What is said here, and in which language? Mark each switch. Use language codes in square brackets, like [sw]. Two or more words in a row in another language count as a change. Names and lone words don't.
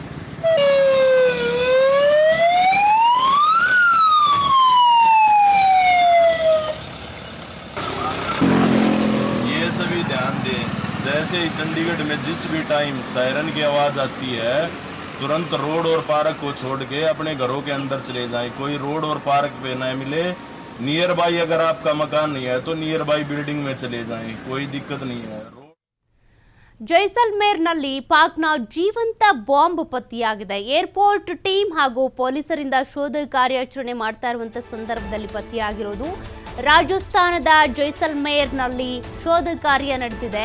[hi] ये सभी ध्यान दें। जैसे ही चंडीगढ़ में जिस भी टाइम सायरन की आवाज आती है, तुरंत रोड और पार्क को छोड़ के अपने घरों के अंदर चले जाएं। कोई रोड और पार्क पे न मिले। [en] near by [hi] अगर आपका मकान नहीं है तो [en] near by [hi] बिल्डिंग में चले जाएं, कोई दिक्कत नहीं है। [kn] ಜೈಸಲ್ಮೇರ್ನಲ್ಲಿ ಪಾಕ್ನ ಜೀವಂತ ಬಾಂಬ್ ಪತ್ತೆಯಾಗಿದೆ. ಏರ್ಪೋರ್ಟ್ ಟೀಮ್ ಹಾಗೂ ಪೊಲೀಸರಿಂದ ಶೋಧ ಕಾರ್ಯಾಚರಣೆ ಮಾಡ್ತಾ ಇರುವಂತ ಸಂದರ್ಭದಲ್ಲಿ ಪತ್ತೆಯಾಗಿರೋದು. ರಾಜಸ್ಥಾನದ ಜೈಸಲ್ಮೇರ್ನಲ್ಲಿ ಶೋಧ ಕಾರ್ಯ ನಡೆದಿದೆ.